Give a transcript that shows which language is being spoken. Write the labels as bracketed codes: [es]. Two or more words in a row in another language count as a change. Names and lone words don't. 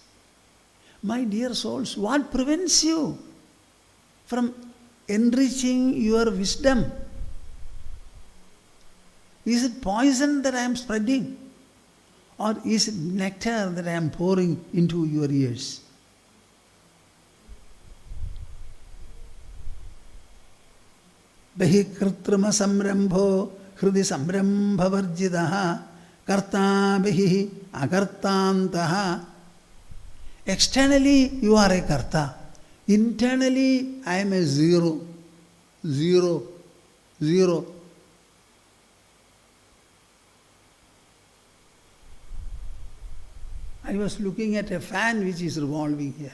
[en] My dear souls, what prevents you from enriching your wisdom? Is it poison that I am spreading? Or is it nectar that I am pouring into your ears? [sa] बहि कृत्रिम संरम्भो हृदि संरम्भ वर्जितः कर्ता बहि अकर्तान्तः. [en] Externally, you are a karta. Internally, I am a zero. I was looking at a fan which is revolving here.